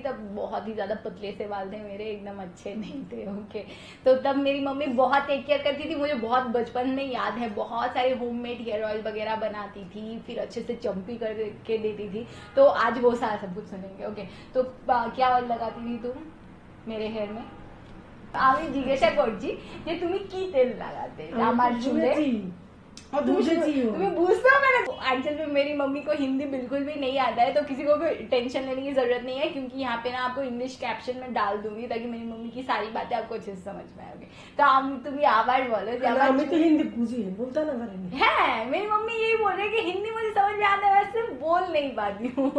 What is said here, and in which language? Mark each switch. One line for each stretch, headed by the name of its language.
Hindi: तब बहुत ही ज्यादा पतले से बाल थे मेरे, एकदम अच्छे नहीं थे। ओके, तो तब मेरी मम्मी बहुत टेक केयर करती थी। मुझे बहुत बचपन में याद है, बहुत सारे होममेड हेयर ऑयल वगैरह बनाती थी, फिर अच्छे से चम्पी करके देती थी। तो आज वो सारा सब कुछ सुनेंगे। ओके, तो क्या ऑयल लगाती थी तुम मेरे हेयर में?
Bangla: আমি জিজ্ঞাসা করছি যে তুমি কি তেল লাগাতে আমার চুলে?
Hindi: तुम्हें पूछना मैंने। एक्चुअली में मेरी मम्मी को हिंदी बिल्कुल भी नहीं आता है, तो किसी को भी टेंशन लेने की जरूरत नहीं है, क्योंकि यहाँ पे ना आपको इंग्लिश कैप्शन में डाल दूंगी ताकि मेरी मम्मी की सारी बातें आपको अच्छे से समझ में आएगी। तो तुम आवाज बोलो। तो हिंदी पूछी बोलता ना है, मेरी मम्मी यही बोल रही है कि हिंदी मुझे समझ में आता है, वैसे बोल नहीं पाती हूँ।